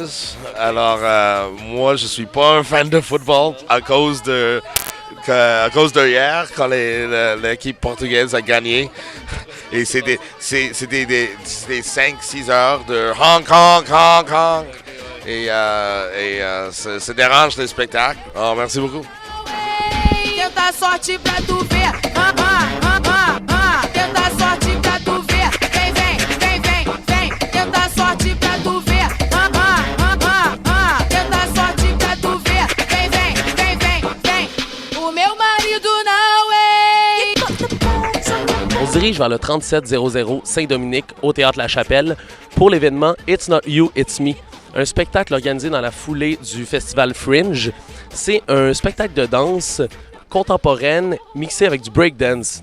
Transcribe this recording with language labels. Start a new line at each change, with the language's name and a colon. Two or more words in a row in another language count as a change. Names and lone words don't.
French: Alors, moi, je suis pas un fan de football à cause de hier, quand l'équipe portugaise a gagné. Et c'est des 5-6 heures de Hong Kong. Et ça dérange les spectacles. Alors, merci beaucoup.
Portuguese: Tenta sorte pra tu ver. Tenta sorte pra tu ver. Vem. Tenta sorte pra tu ver. Tenta sorte pra tu ver. Vem. O meu marido não é.
French: On se dirige vers le 3700 Saint-Dominique au Théâtre La Chapelle pour l'événement It's Not You, It's Me. Un spectacle organisé dans la foulée du festival Fringe. C'est un spectacle de danse contemporaine mixé avec du breakdance.